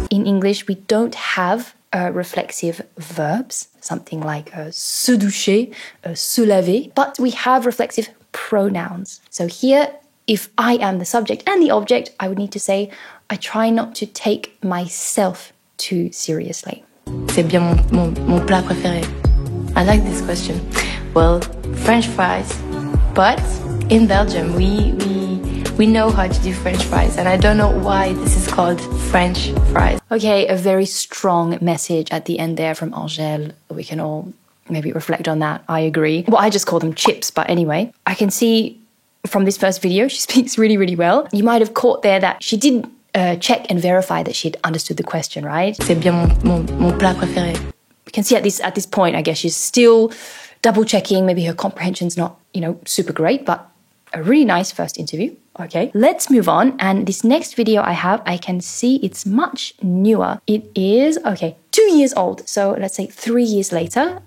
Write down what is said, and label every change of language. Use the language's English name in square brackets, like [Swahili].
[English] In English, we don't have reflexive verbs, something like se doucher, se laver, but we have reflexive pronouns. So here, if I am the subject and the object, I would need to say, I try not to take myself too seriously. [French] C'est bien mon plat préféré. [English] I like this question. Well, French fries, but in Belgium we know how to do French fries, and I don't know why this is called French fries. Okay, a very strong message at the end there from Angèle. We can all maybe reflect on that. I agree. Well, I just call them chips, but anyway, I can see from this first video she speaks really, really well. You might have caught there that she did check and verify that she'd understood the question, right? [French] C'est bien mon plat préféré. [English] We can see at this point, I guess she's still double checking. Maybe her comprehension's not, super great, but a really nice first interview. Okay, let's move on. And this next video I have, I can see it's much newer. It is, 2 years old. So let's say 3 years later.